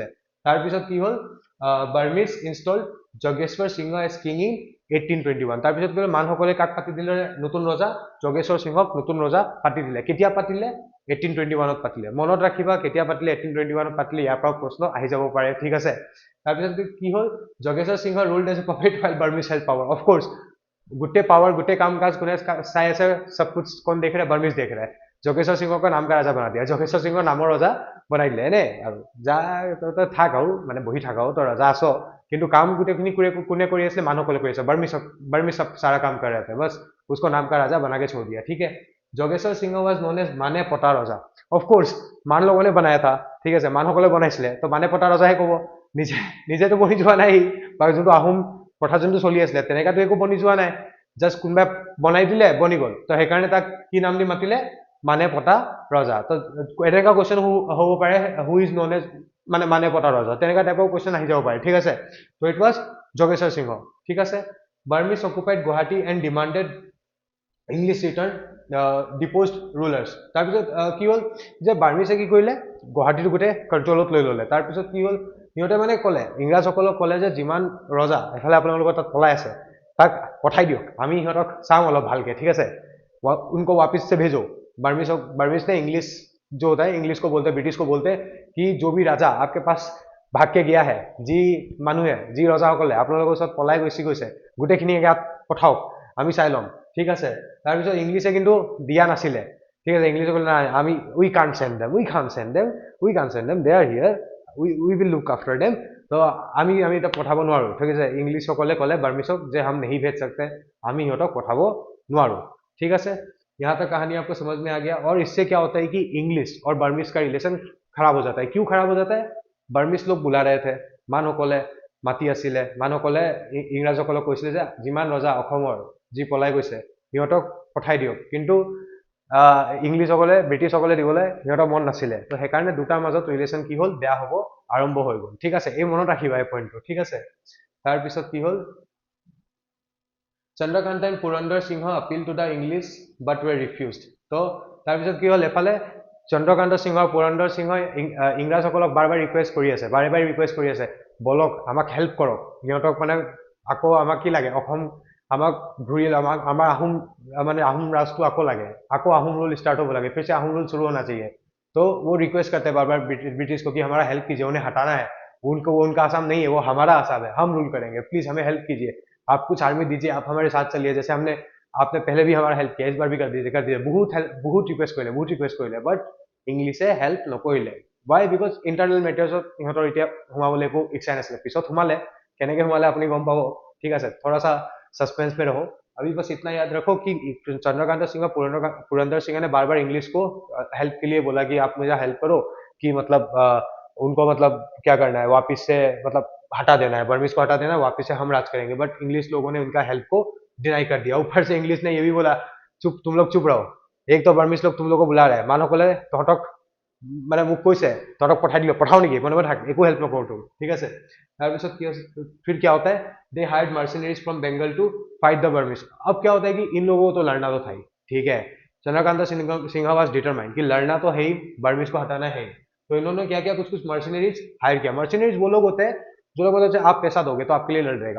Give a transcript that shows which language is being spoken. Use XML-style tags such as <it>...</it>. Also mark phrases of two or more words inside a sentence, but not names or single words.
<as>তাৰপিছত কি হ'ল,</as> <en>Burmese installed Yogeshwar Singha as king in 1821.</en> <as>তাৰপিছত কি হ'ল, মানুহসকলে কাক পাতি দিলে? নতুন ৰজা যোগেশ্বৰ সিংহক নতুন ৰজা পাতি দিলে। কেতিয়া পাতিলে? 1821 পাতিলে। মনত ৰাখিবা কেতিয়া পাতিলে, 1821 পাতিলে। ইয়াৰ পৰা প্ৰশ্ন আহি যাব পাৰে, ঠিক আছে। তাৰপিছত কি হ'ল, যোগেশ্বৰ সিংহ</as> <en>ruled as a puppet while Burmese held power.</en> <as>অফকোৰ্স গোটেই पावर, গোটেই কাম কাজ কোনে চাই আছে?</as> <hi>सब कुछ कौन देख रहा है? बर्मिज देख रहा है।</hi> <as>যোগেশ্বৰ সিংহক</as> <hi>नाम का राजा बना दिया,</hi> <as>যোগেশ্বৰ সিংহ নামৰ ৰজা বনাই দিলে। এনে আৰু যা তই থাক আৰু মানে বহি থাক আৰু, তই ৰজা আছ, কিন্তু কাম গোটেইখিনি কোনে কৰি আছিলে? মানুহসকলে কৰি আছে।</as> <hi>बर्मिज सारा काम कर रहे थे, बस उसको नाम का राजा बना के छोड़ दिया, ठीक है। যোগেশ্বৰ সিংহ</hi> <en>was known as</en> <hi>माने पटा रजा। অফকোৰ্স মান लोगों ने बनाया था,</hi> <as>ঠিক আছে। মানুহসকলে বনাইছিলে, তো মানে পটা ৰজাহে ক'ব। নিজেতো বনি যোৱা নাই, বা যোনটো আহোম কথা যোনটো চলি আছিলে তেনেকাতো একো বনি যোৱা নাই। জাষ্ট কোনোবাই বনাই দিলে, বনি গ'ল। তো সেইকাৰণে তাক কি নাম দি মাতিলে? মানে পটা ৰজা। তো এনেকুৱা কুৱেশ্যন হ'ব পাৰে,</as> <en>who is known as</en> <as>মানে পটা ৰজা, তেনেকুৱা টাইপৰ কুৱেশ্যন আহি যাব পাৰে, ঠিক আছে। তো</as> <en>it was</en> <as>যোগেশ্বৰ সিংহ, ঠিক আছে।</as> <en>Burmese occupied Guwahati and demanded English return deposed rulers.</en> <as>তাৰপিছত কি হ'ল যে বাৰ্মিছে কি কৰিলে? গুৱাহাটীটো গোটেই কণ্ট্ৰলত লৈ ল'লে। তাৰপিছত কি হ'ল, সিহঁতে মানে ক'লে, ইংৰাজসকলক ক'লে যে যিমান ৰজা এফালে আপোনালোকৰ তাত পলাই আছে তাক পঠাই দিয়ক, আমি সিহঁতক চাম অলপ ভালকে, ঠিক আছে।</as> <hi>उनको वापस से भेजो। बर्मिज ने इंग्लिश जो होता है, इंग्लिश को बोलते हैं, ब्रिटिश को बोलते हैं कि जो भी राजा आपके पास भाग के गया है, जी মানুহে, जी</hi> <as>ৰজাসকলে আপোনালোকৰ ওচৰত পলাই গৈছে, গোটেইখিনি ইয়াত পঠাওক, আমি চাই ল'ম, ঠিক আছে। তাৰপিছত ইংলিছে কিন্তু দিয়া নাছিলে, ঠিক আছে। ইংলিছে ক'লে নাই, আমি</as> <en>we can't send them, they are here, we will look after them.</en> <as>তো আমি এতিয়া পঠাব নোৱাৰো, ঠিক আছে। ইংলিছসকলে ক'লে বাৰ্মিছক যে</as> <hi>हम नहीं भेज सकते,</hi> <as>আমি সিহঁতক পঠাব নোৱাৰো,</as> <hi>ठीक है। यहाँ तक कहानी आपको समझ में आ गया। और इससे क्या होता है कि इंग्लिश और बर्मिस का रिलेशन खराब हो जाता है। क्यों खराब हो जाता है? बर्मिस लोग बुला रहे थे,</hi> <as>মানুহসকলে মাতি আছিলে, মানুহসকলে ইংৰাজসকলক কৈছিলে যে যিমান ৰজা অসমৰ যি পলাই গৈছে সিহঁতক পঠাই দিয়ক, কিন্তু ইংলিছসকলে, ব্ৰিটিছসকলে দিবলৈ সিহঁতৰ মন নাছিলে। তো সেইকাৰণে দুটাৰ মাজত ৰিলেশ্যন কি হ'ল? বেয়া হ'ব আৰম্ভ হৈ গ'ল, ঠিক আছে। এই মনত ৰাখিবা এই পইণ্টটো, ঠিক আছে। তাৰপিছত কি হ'ল,</as> <en>Chandrakanta and Purandar Singha appeal to the English but were refused.</en> <as>তো তাৰপিছত কি হ'ল, এফালে চন্দ্ৰকান্ত সিংহ আৰু পুৰন্দৰ সিংহই ইংৰাজসকলক বাৰে বাৰে ৰিকুৱেষ্ট কৰি আছে, বলক আমাক হেল্প কৰক, সিহঁতক মানে আকৌ আমাক কি লাগে? অসম আমাক ঘূৰি আমাৰ আহোম ৰাজটো আকৌ লাগে, আকৌ</as> <hi>আহোম रूल स्टार्ट होने लगे, फिर से आहोम रूल शुरू होना चाहिए। तो वो रिक्वेस्ट करते हैं बार बार ब्रिटिश को कि हमारा हेल्प कीजिए, उन्हें हटाना है, उनको उनका आसाम नहीं है, वो हमारा आसाम है, हम रूल करेंगे, प्लीज हमें हेल्प कीजिए, आप कुछ आर्मी दीजिए, आप हमारे साथ चलिए, जैसे आपने पहले भी हमारा हेल्प किया, इस बार भी कर दीजिए। बहुत रिक्वेस्ट</hi> <as>কৰিলে বাট ইংলিছে হেল্প নকৰিলে। वाई?</as> <en>because internal</en> <as>मेटर्सत সিহঁতৰ এতিয়া সোমাবলৈ একো ইচ্ছা নাছিলে। পিছত সোমালে, কেনেকৈ সোমালে আপুনি গম পাব, ঠিক আছে।</as> <hi>थोड़ा सा सस्पेंस में रहो। अभी बस इतना याद रखो कि चंद्रकांत सिंह पुरंदर सिंह ने बार बार इंग्लिश को हेल्प के लिए बोला कि आप मुझे हेल्प करो, कि मतलब उनको मतलब क्या करना है, वापिस से मतलब हटा देना है, बर्मिस को हटा देना है, वापिस से हम राज करेंगे। बट इंग्लिश लोगों ने उनका हेल्प को डिनाई कर दिया। ऊपर से इंग्लिश ने ये भी बोला, तुम लोग चुप रहो, एक तो बर्मिस लोग तुम लोग को बुला रहे हैं,</hi> <as>মানুহসকলে তহঁতক মানে মোক কৈছে তহঁতক পঠাই দিলো, পঠাও নেকি? মনে মনে থাক, একো হেল্প নকৰো তোৰ, ঠিক আছে। তাৰপিছত কি হৈছে,</as> <hi>फिर क्या होता है,</hi> <en>they hired mercenaries from Bengal to fight the Burmese.</en> <hi>अब क्या होता है कि इन लोगों को तो लड़ना तो था ही, ठीक है। चंद्रकांता सिन्हा</hi> <en>was determined</en> <hi>कि लड़ना तो है ही, बर्मिस को हटाना है ही। तो इन्होंने क्या किया, कुछ कुछ मर्सिनरीज हायर किया। मर्सिनरीज वो लोग होते हैं जो लोग बोलते हैं आप पैसा दोगे तो आपके लिए लड़ रहेगा।</hi>